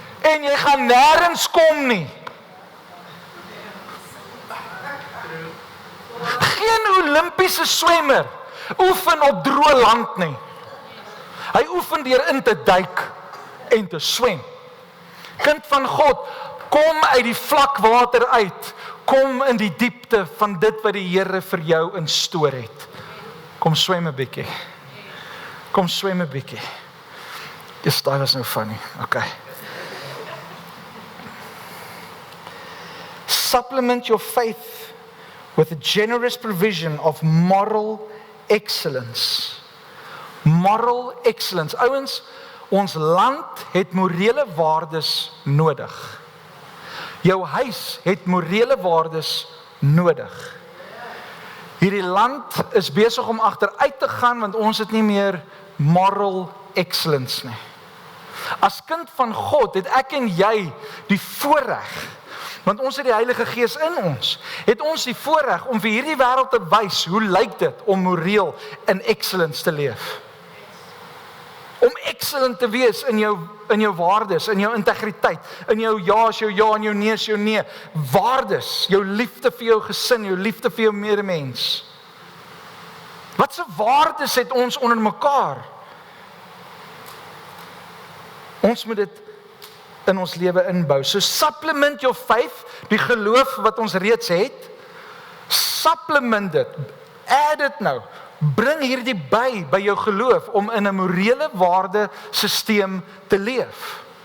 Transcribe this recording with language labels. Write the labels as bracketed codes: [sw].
[af] En jy gaan nêrens kom nie. Geen Olimpiese swemmer oefen op droë land nie. Hy oefen deur in te duik en te swem. Kind van God, kom uit die vlak water uit. Kom in die diepte van dit wat die Here vir jou instoor het. Kom swem 'n bietjie. Kom swem 'n bietjie. Dis daai was nou funny. Okay. [en] Supplement your faith with a generous provision of moral excellence. Moral excellence. [af] Ouens, Ons land het morele waardes nodig. Jou huis het morele waardes nodig. Hierdie land is besig om agteruit te gaan, want ons het nie meer [en] moral excellence [af] nie. As kind van God het ek en jy die voorreg, want ons het die Heilige Gees in ons, het ons die voorreg om vir hierdie wêreld te wys, hoe lyk dit om moreel in excellence te leef? Om excellent te wees in jou waardes, in jou integriteit, in jou ja is jou ja en jou nee is jou nee. Waardes, jou liefde vir jou gesin, jou liefde vir jou medemens. Wat se waardes het ons onder mekaar? Ons moet dit in ons lewe inbou. [en] So supplement your faith, [af] die geloof wat ons reeds het, supplement dit, add dit nou, bring hierdie by jou geloof, om in 'n morele waardesisteem te leef.